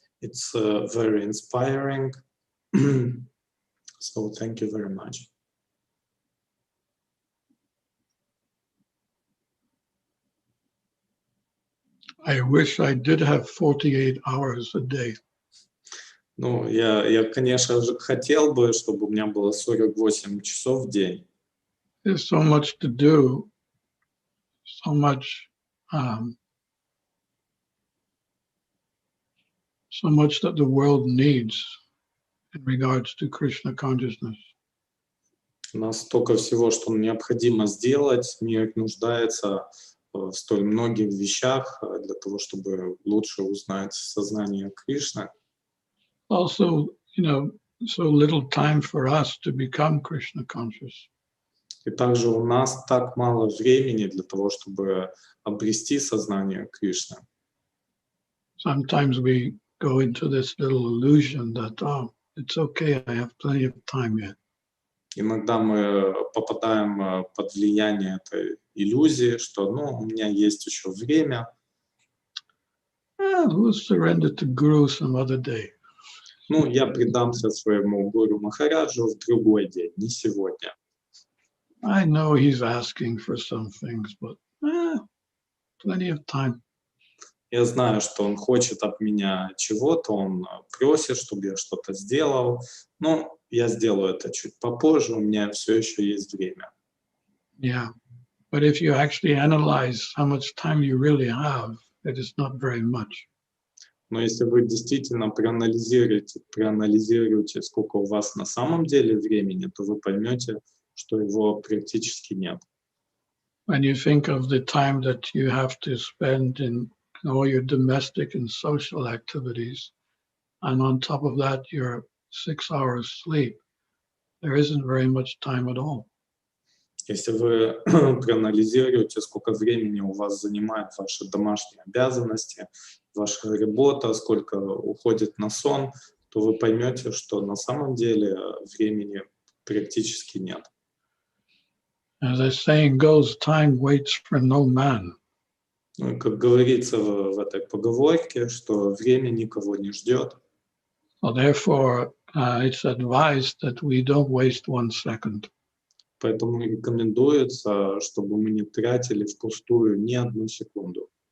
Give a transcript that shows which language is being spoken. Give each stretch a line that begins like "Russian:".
English: It's very inspiring. So thank you very much. I wish I did have 48 hours a day.
Russian: Ну, я, конечно же, хотел бы, чтобы у меня было 48 часов в день.
English: There's so much to do, so much that the world needs in regards to Krishna consciousness.
Russian: У нас столько всего, что необходимо сделать. Мир нуждается в столь многих вещах для того, чтобы лучше узнать сознание Кришны.
English: Also, so little time for us to become Krishna conscious.
Russian: И также у нас так мало времени для того, чтобы обрести сознание Кришны.
English: Sometimes we go into this little illusion that, oh, it's okay, I have plenty of time yet.
Russian: Иногда мы попадаем под влияние этой иллюзии, что, у меня есть еще время.
English: We'll surrender to Guru some other day.
Russian: Я предамся своему Гуру Махараджу в другой день, не сегодня.
English: I know he's asking for some things, but plenty of time.
Russian: Я знаю, что он хочет от меня чего-то, он просит, чтобы я что-то сделал. Я сделаю это чуть попозже, у меня все еще есть время.
English: Yeah, but if you actually analyze how much time you really have, it is not very much.
Russian: Но если вы действительно проанализируете, сколько у вас на самом деле времени, то вы поймете, что его практически нет.
English: When you think of the time that you have to spend in all your domestic and social activities, and on top of that, your 6 hours sleep, there isn't very much time at all.
Russian: Если вы проанализируете, сколько времени у вас занимают ваши домашние обязанности, ваша работа, сколько уходит на сон, то вы поймете, что на самом деле времени практически нет.
English: As the saying goes, time waits for no man.
Russian: Ну, как говорится в этой поговорке, что время никого не ждет.
English: So therefore, it's advised that we don't waste 1 second.
Russian: Поэтому рекомендуется, чтобы мы не тратили впустую ни одну секунду.